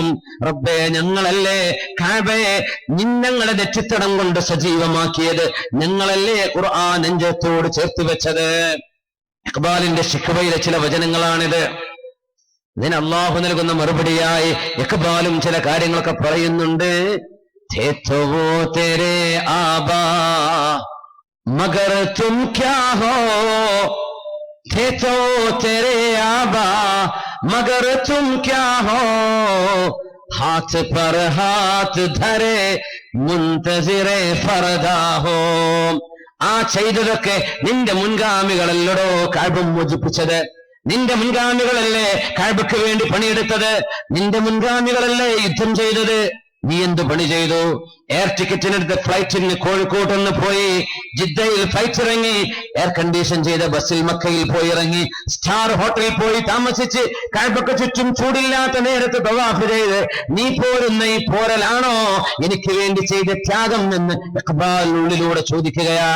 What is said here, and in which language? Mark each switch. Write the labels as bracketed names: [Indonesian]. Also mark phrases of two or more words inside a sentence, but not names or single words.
[Malayalam] റബ്ബേ, ഞങ്ങളല്ലേ കഅബയെ ഞങ്ങളുടെ നെറ്റിത്തടം കൊണ്ട് സജീവമാക്കിയത്, ഞങ്ങളല്ലേ ഖുർആൻ നെഞ്ചത്തോട് ചേർത്ത് വെച്ചത്. ഇഖ്ബാലിന്റെ ശിഖ്വയിലെ ചില വചനങ്ങളാണിത്. ഇതിന് അള്ളാഹു നൽകുന്ന മറുപടിയായി ഇഖ്ബാലും ചില കാര്യങ്ങളൊക്കെ പറയുന്നുണ്ട്. [Urdu] تھے تو تیرے آبا مگر تم کیا ہو, تھے تو تیرے آبا مگر تم کیا ہو، ہاتھ پر ہاتھ دھرے منتظرِ فردا ہو. [Malayalam] ആ ചെയ്തതൊക്കെ നിന്റെ മുൻഗാമികളല്ലടോ കഅബ മോചിപ്പിച്ചത്. നിന്റെ മുൻഗാമികളല്ലേ കഅബക്ക് വേണ്ടി പണിയെടുത്തത്. നിന്റെ മുൻഗാമികളല്ലേ യുദ്ധം ചെയ്തത്. നീ എന്ത് പണി ചെയ്തു? എയർ ടിക്കറ്റിനെടുത്ത് ഫ്ലൈറ്റിന് കോഴിക്കോട്ടൊന്ന് പോയി, ജിദ്ദയിൽ ഫ്ലൈറ്റ് ഇറങ്ങി, [English] air condition [Malayalam] ചെയ്ത ബസ്സിൽ മക്കയിൽ പോയി ഇറങ്ങി, [English] star hotel [Malayalam] പോയി താമസിച്ച്, കഅബക്ക് ചുറ്റും ചൂടില്ലാത്ത നേരത്ത് തവാഫ് ചെയ്ത് നീ പോരുന്ന ഈ പോരലാണോ എനിക്ക് വേണ്ടി ചെയ്ത ത്യാഗം എന്ന് ഇഖ്ബാൽ ഉള്ളിലൂടെ ചോദിക്കുകയാ.